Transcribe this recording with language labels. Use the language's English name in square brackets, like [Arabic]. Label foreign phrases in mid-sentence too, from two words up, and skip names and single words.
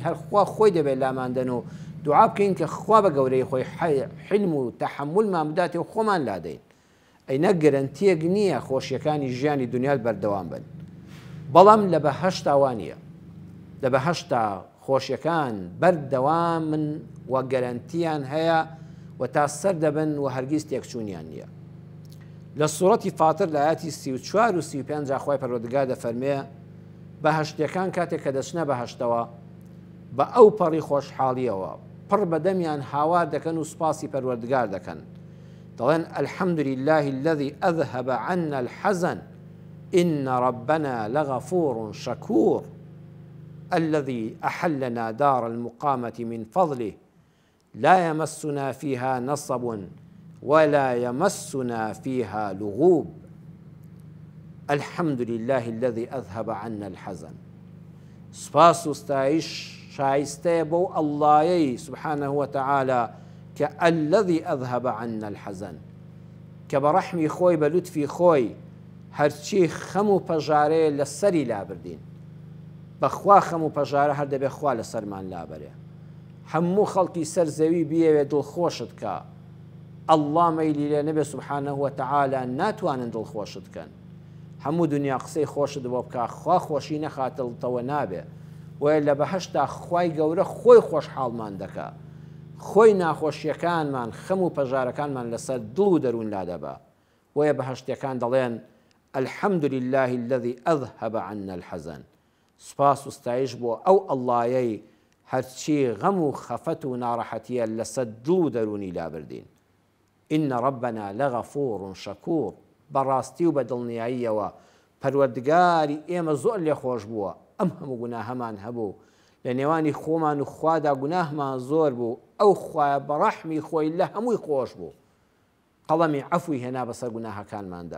[Central Kurdish] هەرخوا خۆی دەبێت لاماندن و دوعا بکەین کە خوا بە گەورەی خۆی حلم و تەحملمان بداتێ و خۆمان لادەین ئەینە گەرەنتیەک نییە خۆشیەکانی ژیانی دنیات بەردەوام بن بەڵام لە بەهەشتا وانە لە بەهەشتا خۆشیەکان بەردەوام من وە گەرەنتیان هەیە و تا سەر دەبن و هەرگیز تێکچوونیان نییە لە سوورەتی فاتر لە ئاەتی 34 و 35 خوای پەروەردگار دەفەرمێ بەهەشتیەکان کاتێک کە دەچنە بەهەشتەوە بە ئەو پەڕی خۆشحاڵیەوە پڕ بەدەمیان هاوار دەکەن و سوپاسی پەروەردگار دەکەن دەڵێن [Arabic] الحەمد لله الذي أذهب عنا الحزن إن ربنا لغفور شكور الذي أحلنا دار المقامة من فضله لا يمسنا فيها نصب ولا يمسنا فيها لغوب الحمد لله الذي أذهب عنا الحزن. [Central Kurdish] سپاس و ستایش شایستەیە بۆ ئەڵڵایەی [Arabic] سبحانه وتعالى [Central Kurdish] کە [Arabic] الذي أذهب عنا الحزن، [Central Kurdish] کە بە ڕەحمی خۆی بە لوتفی خۆی هەرچی خەم و پەژارەیە لە سەری لابردین. بەخوا خەم و پەژارە هەر دەبێ خوا لە سەرمان لابەرێ. هەموو خەڵکی سەر زەوی بیەوێ دڵخۆشت کە ئەڵڵا مەیلی لێ نەبێ [Arabic] سبحانه وتعالى [Central Kurdish] ناتوانن دڵخۆشت بکەن. هەموو دنیا قسەی خۆشت بۆ بکە، خوا خۆشی نەخاتڵتەوە نابێ. وە لە بەهەشتا خوای گەورە خۆی خۆشحاڵمان دەکا، خۆی ناخۆشیەکانمان خەم و پەژارەکانمان لەسەر دڵ و دەروون لادەبا. وەیە بەهەشتیەکان دەڵێن [Arabic] الحمد لله الذي أذهب عنا الحزن. [Central Kurdish] سپاس و ستایش بۆ ئەو ئەڵڵایەی هەرچی غەم و خەفەت و ناڕەحەتیە لەسەر دڵ و دەرونی لابردین. [Arabic] إن ربنا لغفور شكور. [Central Kurdish] بەڕاستی و بە دڵنیاییەوە پەروەردگاری ئێمە زۆر لێ خۆش بووە. ئەم هەموو گوناهەمان هەبوو، لە نێوانی خۆمان و خوادا گوناهمان زۆر بوو. ئەو خوایە بە ڕەحمی خۆی لە هەمووی خۆش بوو، قەڵەمی عەفوی هێنا بەسەر گوناهەکانماندا.